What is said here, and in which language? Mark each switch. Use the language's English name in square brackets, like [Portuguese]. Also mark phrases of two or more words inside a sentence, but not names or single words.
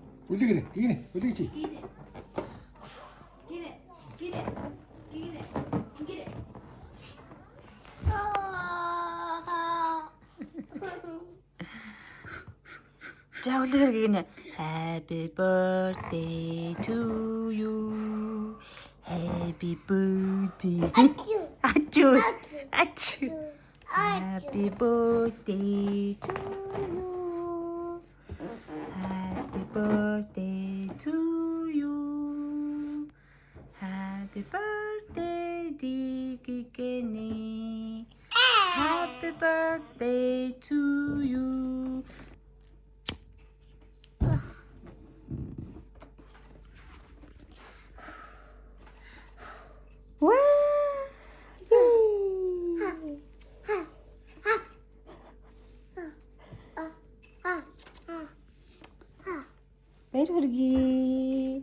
[Mongolian] Үлгэрэ. Гинэ. Үлгэж. За үлгэр гинэ. [English] Happy birthday to you. Happy birthday. Ачу. Happy birthday to you. Happy birthday to you. Happy birthday, Dikikene. Happy birthday to you. Wow! [Mongolian] Баяр хүргэе.